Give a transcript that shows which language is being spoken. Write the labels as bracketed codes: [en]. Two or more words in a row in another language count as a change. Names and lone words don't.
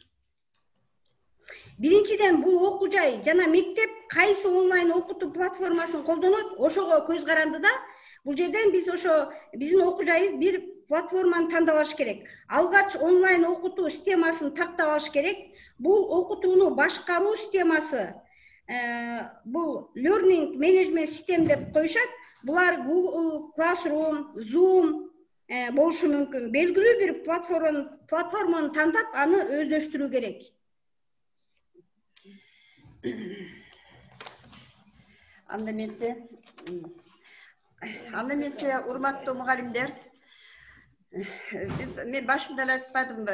[ky] Биринчиден, бул окуу жай жана мектеп кайсы онлайн окутуу платформасын колдонот, ошого көз каранды да. Бул жерден биз ошо биздин окуу жайыбыз бир платформаны тандап алыш керек. Алгач онлайн окутуу системасын тактап алыш керек. Бул окутууну башкаруу системасы, бул [en] learning management system [ky] деп коюшат. Булар Google Classroom, Zoom болушу мүмкүн. Белгилүү бир платформаны тандап, аны өздөштүрүү керек. Анда менче урматтуу мугалимдер, Мен башында эле айтпадымбы?